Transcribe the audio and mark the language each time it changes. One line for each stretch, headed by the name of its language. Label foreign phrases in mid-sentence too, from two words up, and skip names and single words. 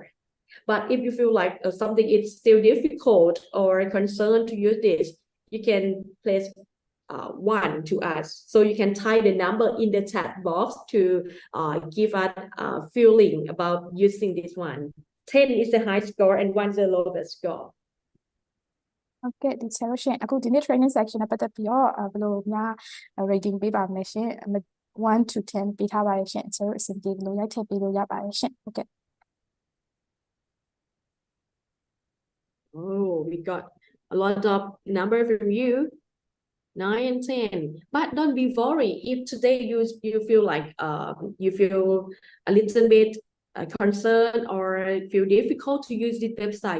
English: But if you feel like something is still difficult or concerned to use this, you can place 1 to us. So you can type the number in the chat box to give us feeling about using this one. 10 is the high score and 1 is the lowest score.
Burmese: Okay, ဒီဆရာရှင်အခုဒီနေ့
English: training section
Burmese: နဲ့ပတ်သက်ပြီးတော့ဘယ်လိုများ rating ပေးပါမလဲရှင်1 to 10ပေးထားပါတယ်ရှင်ဆရာတို့အဆင်ပြေလို့ရိုက်ထည့်ပေးလို့ရပါတယ်ရှင်ဟုတ်ကဲ့
English: Oh, we got a lot of number from you. 9 and 10, but don't be worried if today you feel like you feel a little bit concerned or feel difficult to use this website.